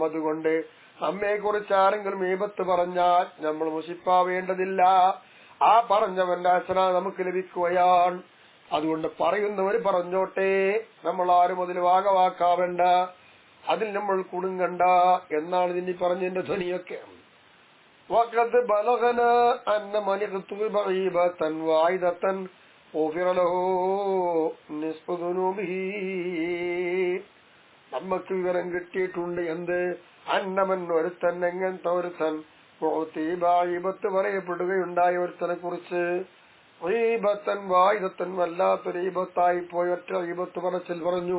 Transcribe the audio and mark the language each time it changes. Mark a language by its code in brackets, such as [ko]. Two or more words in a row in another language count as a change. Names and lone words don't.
[ml] അതുകൊണ്ട് നമ്മെ കുറിച്ച് ആരെങ്കിലും ഈബത്ത് പറഞ്ഞാൽ നമ്മൾ മുഷിപ്പാവേണ്ടതില്ല. ആ പറഞ്ഞവന്റെ ഹസന നമുക്ക് ലഭിക്കുകയാണ്. അതുകൊണ്ട് പറയുന്നവർ പറഞ്ഞോട്ടെ, നമ്മൾ ആരും അതിൽ ഭാഗവാക്കാവേണ്ട, അതിൽ നമ്മൾ കുടുങ്ങണ്ട എന്നാണ് ഇതിന് പറഞ്ഞതിന്റെ ധ്വനിയൊക്കെ. [ar] وقد بلغنا أن من اغتب غيبة واحدة غفر له نصف ذنوبه. [ml] നമുക്ക് വിവരം കിട്ടിയിട്ടുണ്ട്. എന്ത്? അന്നമൻ ഒരുത്തൻ, എങ്ങനത്തെ ഒരുത്തൻ, ഗീബത്ത് പറയപ്പെടുകയുണ്ടായ ഒരുത്തനെ കുറിച്ച്. [ar] غيبة واحدة [ml] വല്ലാത്തൊരു ഗീബത്തായി പോയി ഒറ്റ ഗീബത്ത് പറച്ചിൽ പറഞ്ഞു.